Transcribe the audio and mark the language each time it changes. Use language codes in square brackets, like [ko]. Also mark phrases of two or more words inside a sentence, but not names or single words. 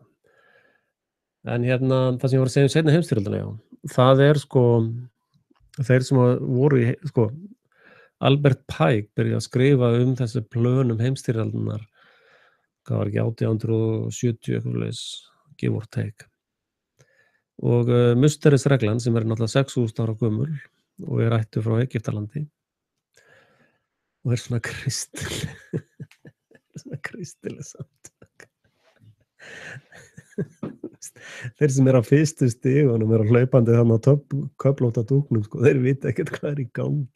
[is] En það sem ég var að segja um seinni heimsstyrjöldina, já, það er sko þeir sem voru í sko, Albert Pike byrjaði að skrifa um þessi plön um heimsstyrjaldirnar, hvað var ekki 1870 eitthvað svoleiðis, [en] give or take. [is] Og Musterisreglan sem er náttúrulega 6.000 ára gömul og er ættuð frá Egyptalandi og er svona kristileg svona kristileg samtök. Þeir sem eru á fyrstu stigunum eru hlaupandi þarna á köflótta dúknum, sko, þeir vita ekkert hvað er í gangi.